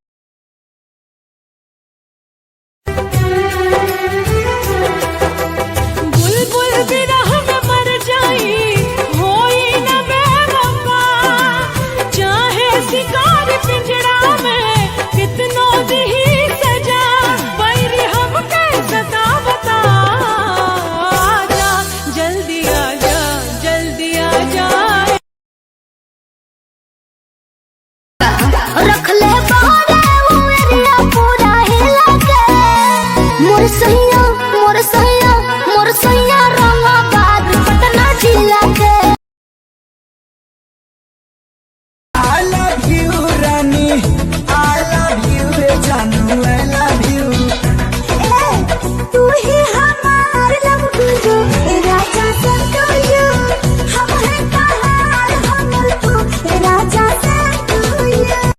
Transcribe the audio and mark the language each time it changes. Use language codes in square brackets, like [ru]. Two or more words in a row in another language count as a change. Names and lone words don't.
[bho] बुलबुल बिरह में मर जाई होई न बेवफा चाहे शिकार पिंजरा में कितनो दी सजा बैरी हमके सता बता आजा जल्दी आजा जल्दी आजा रख ले बारे वो एरिया पूरा हिला के मोर सैया मोर सैया मोर सैया रंगा बाद पटना जिला के [en] I love you रानी I love you जानू I love you [bho] तू ही हमार [en] love guru [bho] राजा संतोषो हम है कहार हम तू राजा संतोषो